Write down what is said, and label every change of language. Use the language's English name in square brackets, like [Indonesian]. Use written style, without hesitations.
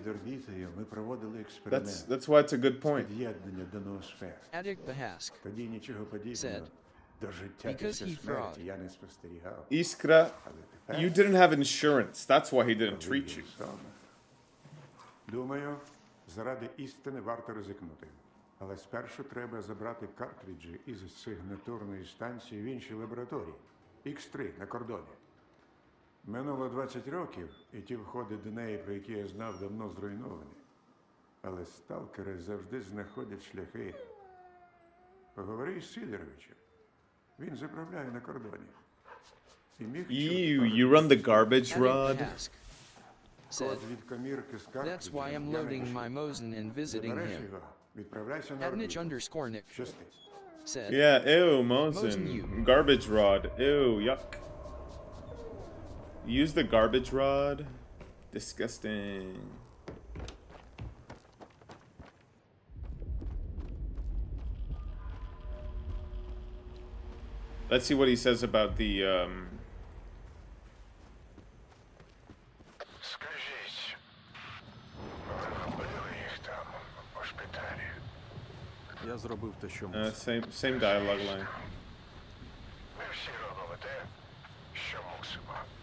[English] That's why it's a good point. Adik Bahask said, because he fraud. Iskra, you didn't have insurance. That's why he didn't treat you. [Ukrainian] Думаю, заради істини варто ризикнути. Але спершу треба забрати картриджі із сигнатурної станції в іншій лабораторії. X3 на кордоні. Минуло 20 років, і ті входи до неї, про які я знав, давно зруйновані. Але сталкери завжди знаходять шляхи. Поговори з Сидоровичем. Він заправляє на кордоні. [English] You run the garbage rod? Said, that's why I'm loading my Mosin and visiting him. At Niche underscore Nick said, yeah, ew, Mosin. Garbage rod. Ew, yuck. Use the garbage rod? Disgusting. Let's see what he says about the, [Ukrainian] Скажіть, ви вбили їх там, у шпиталі? Я зробив те, що [English] same dialogue line. [Ukrainian] Ми всі робимо те, що мусимо.